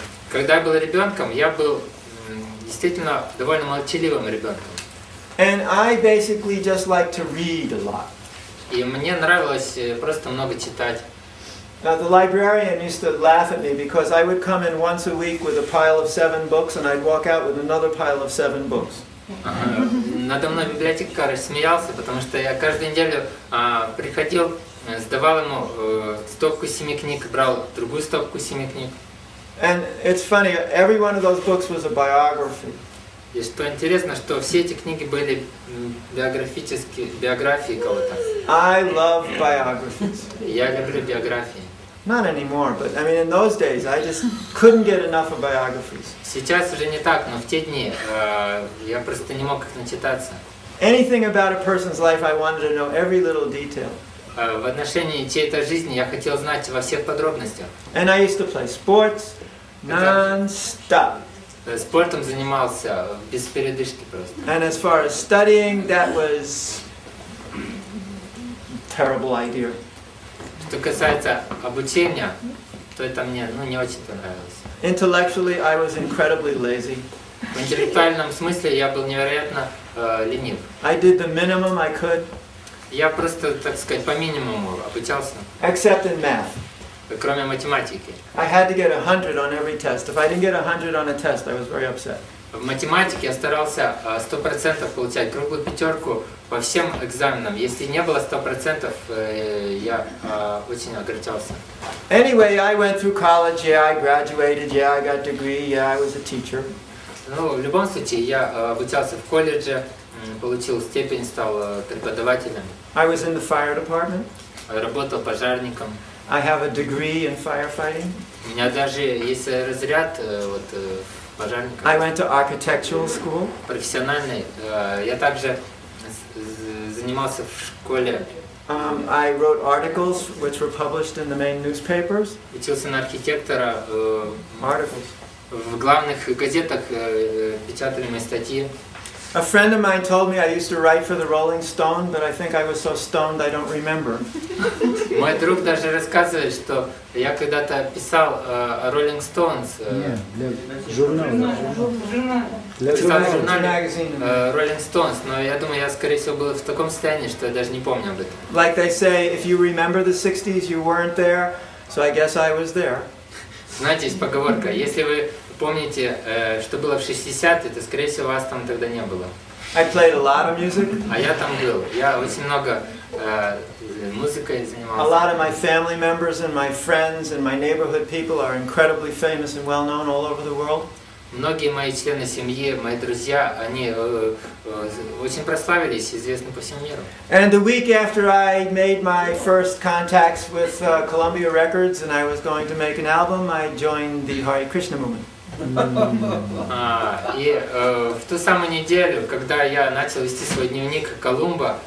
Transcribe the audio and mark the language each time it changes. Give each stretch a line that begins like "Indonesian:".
Russian: Когда я был ребенком, я был действительно довольно молчаливым ребенком.
English: And I basically just like to read a lot.
Russian: И мне нравилось просто много читать.
English: Now the librarian used to laugh at me because I would come in once a week with a pile of 7 books and I'd walk out with another pile of 7 books.
Russian: Надо мной библиотекарь смеялся, потому что я каждую неделю приходил, сдавал ему стопку 7 книг, брал другую стопку 7 книг.
English: And it's funny, every one of those books was a biography.
Russian: И что интересно, что все эти книги были биографии кого-то.
English: I love biographies.
Russian: Я люблю биографии.
English: Not anymore, but I mean in those days I just couldn't get enough of biographies.
Russian: Сейчас уже не так, но в те дни я просто не мог их начитаться.
English: Anything about a person's life I wanted to know every little detail.
Russian: В отношении чьей-то жизни я хотел знать во всех подробностях.
English: And I used to play sports non-stop.
Russian: Спортом занимался без передышки просто.
English: And as far as studying, that was a terrible idea.
Russian: Что касается обучения, то это мне не очень-то нравилось.
English: Intellectually, I was incredibly lazy.
Russian: В интеллектуальном смысле я был невероятно ленив.
English: I did the minimum I could.
Russian: Я просто, так сказать, по минимуму обучался.
English: Except in math.
Russian: Кроме математики.
English: I had to get 100 on every test. If I didn't get 100 on a test, I was very upset.
Russian: В математике я старался 100% получать круглую пятерку по всем экзаменам. Если не было 100%, я очень огорчался.
English: Anyway, I went through college. Yeah, I graduated. Yeah, I got a degree. Yeah, I was a teacher.
Russian: Ну, в любом случае, я обучался в колледже, получил степень, стал преподавателем.
English: I was in the fire department.
Russian: Работал пожарником.
English: I have a degree in firefighting.
Russian: У меня даже есть разряд пожарника.
English: I went to architectural school.
Russian: Профессиональный. Я также занимался в школе.
English: I wrote articles which were published in the main newspapers.
Russian: Учился на архитектора.
English: Articles.
Russian: В главных газетах печатали мои статьи.
English: A friend of mine told me I used to write for the Rolling Stone, but I think I was so stoned I don't remember.
Russian: Мой друг даже рассказывает, что я когда-то писал о Rolling Stones. Нет, для журнала. Писал в журнале Rolling Stones, но я думаю, я, скорее всего, был в таком состоянии, что я даже не помню об этом.
English: Like they say, if you remember the 60s, you weren't there, so I guess I was there.
Russian: Знаете, есть поговорка, если вы помните, что было в 60-е, то, скорее всего, вас там тогда не было.
English: I played a lot of music.
Russian: А я там был. Я очень много музыкой занимался.
English: A lot of my family members and my friends and my neighborhood people are incredibly famous and well known all over the world.
Russian: Многие мои члены семьи, мои друзья, они очень прославились, известны по всему миру.
English: And the week after I made my first contacts with Columbia Records and I was going to make an album, I joined the Hare Krishna movement.
Russian: И в ту самую неделю, когда я начал вести свой дневник Колумба,